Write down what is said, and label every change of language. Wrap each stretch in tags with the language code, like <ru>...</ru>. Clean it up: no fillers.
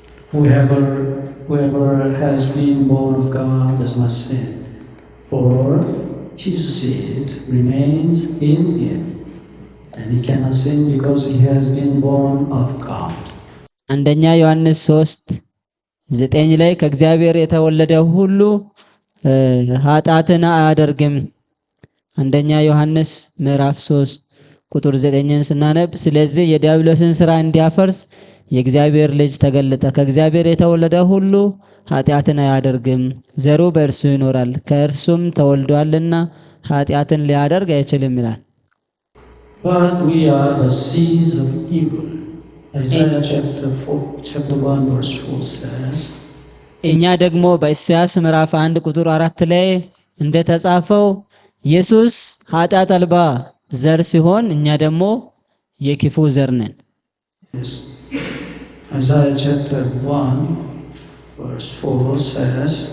<en>Whoever has been born of God does not sin, for his seed remains in him, and he cannot sin because he has been born of God.</en> <am>አንደኛ ዮሐንስ 3:9 ላይ ከእግዚአብሔር የተወለደ ሁሉ ኃጢአትን አያደርግም። አንደኛ ዮሐንስ ምዕራፍ 3 ቁጥር 9ን ስናነብ ስለዚህ የዲያብሎስን ሥራ እንዲያፈርስ የእግዚአብሔር ልጅ ተገለጠ፣ ከእግዚአብሔር የተወለደ ሁሉ ኃጢአትን አያደርግም፣ ዘሩ በእርሱ ይኖራል፣ ከእርሱም ተወልዷልና ኃጢአትን ሊያደርግ አይችልም ይላል።</am> <en>But we are the seeds of evil. Isaiah chapter 1 verse 4 says,</en> <am>እኛ ደግሞ በኢሳይያስ ምዕራፍ 1 ቁጥር 4 ላይ እንደተጻፈው ኢየሱስ ኃጢአት አልባ ዘር ሲሆን እኛ ደግሞ የክፉ ዘር ነን።</am> <en>yes, Isaiah chapter 1 verse 4 says,</en>